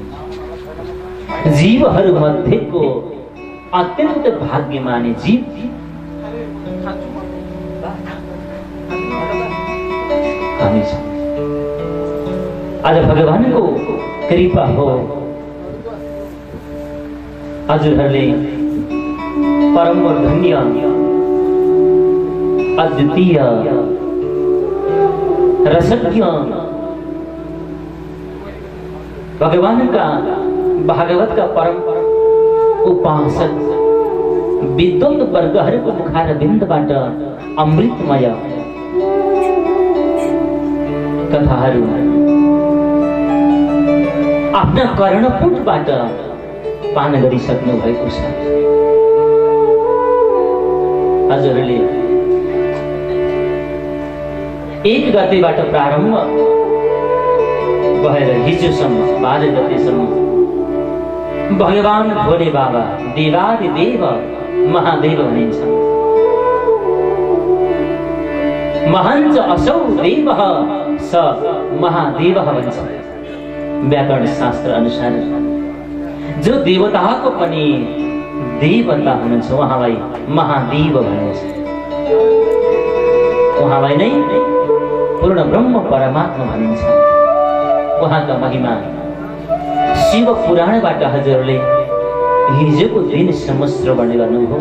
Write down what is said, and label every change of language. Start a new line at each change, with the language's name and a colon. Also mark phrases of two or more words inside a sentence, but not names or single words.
Nepali: जीवहरू मध्येको अत्यन्त भाग्यमानी जीव हामी छौं। आज भगवानको कृपा हो हजुरहरूले परम धन्य अद्वितीय रसज्ञ भगवान का भागवत का परम उपासक विद्वत वर्गहरूको मुखार बिन्दबाट अमृतमय कथाहरू आफ्ना कर्णपुटबाट पान गरिसक्नु भएको छ। हजुरहरूले 1 गतेबाट प्रारम्भ भएर हिजोसम्म 12 गतेसम्म भगवान भोले बाबा देवादिदेव महादेव भनिन्छ।
Sanskrit: महाञ्च असौ देवः स महादेवः
Nepali: भन्छ व्याकरण शास्त्र अनुसार। जो देवताको पनि देवता हुनुहुन्छ उहाँलाई महादेव भनिन्छ। उहाँलाई नै पूर्ण ब्रह्म परमात्मा भनिन्छ। उहाँका महिमा शिव पुराणबाट हजुरले हिजोको दिनसम्म श्रवण गर्नुभयो।